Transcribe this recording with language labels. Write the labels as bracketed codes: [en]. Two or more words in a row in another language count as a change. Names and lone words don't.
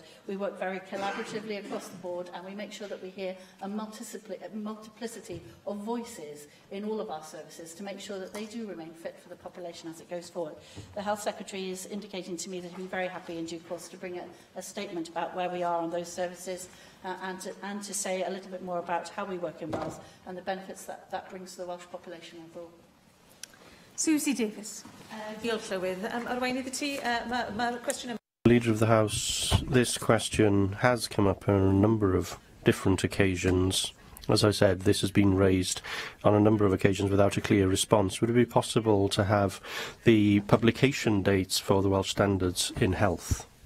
[en] We work very collaboratively across the board, and we make sure that we hear a multiplicity of voices in all of our services to make sure that they do remain fit for the population as it goes forward. The Health Secretary is indicating to me that he'll be very happy in due course to bring a statement about where we are on those services and to say a little bit more about how we work in Wales and the benefits that brings to the Welsh population overall. Susie Davis. [cy] Diolch, Llywydd. Arweinydd y ti, mae'r cwestiwn [en] Leader of the House, this question has come up on a number of different occasions. As I said, this has been raised on a number of occasions without a clear response. Would it be possible to have the publication dates for the Welsh standards in health?